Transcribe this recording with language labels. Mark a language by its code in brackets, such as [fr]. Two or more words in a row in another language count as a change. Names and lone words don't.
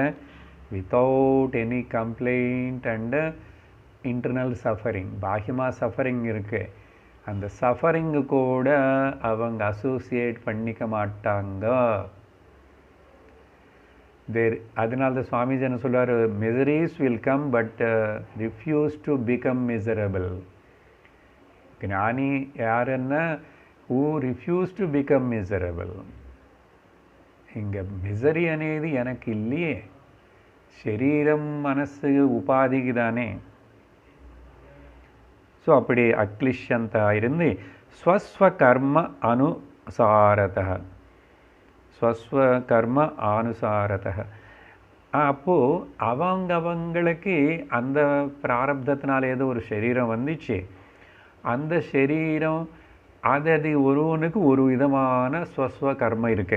[en] without any complaint and internal suffering. [ta] பாஹ்யமாக சஃபரிங் இருக்குது, அந்த சஃபரிங்கு கூட அவங்க அசோசியேட் பண்ணிக்க மாட்டாங்க. அதனால தான் சுவாமிஜி என்ன சொல்றாரு, [en] miseries will come but refuse to become miserable. [ta] ஞானி யாருன்னா [en] who refuse to become miserable. [ta] இங்கே மிசரி అనేది எனக்கு இல்லையே, [te] శరీరం మనస్సు ఉపాధికి தானே. [ta] ஸோ அப்படி அக்லிஷ்யந்தா இருந்து [sa] स्वस्व कर्म अनुसारत, स्वस्व कर्म अनुसारत. [ta] அப்போது அவங்களுக்கு அந்த பிராரப்தத்தினால ஏதோ ஒரு சரீரம் வந்துச்சு, அந்த சரீரம் அது ஒருவனுக்கு ஒரு விதமான ஸ்வஸ்வ கர்மம் இருக்கு.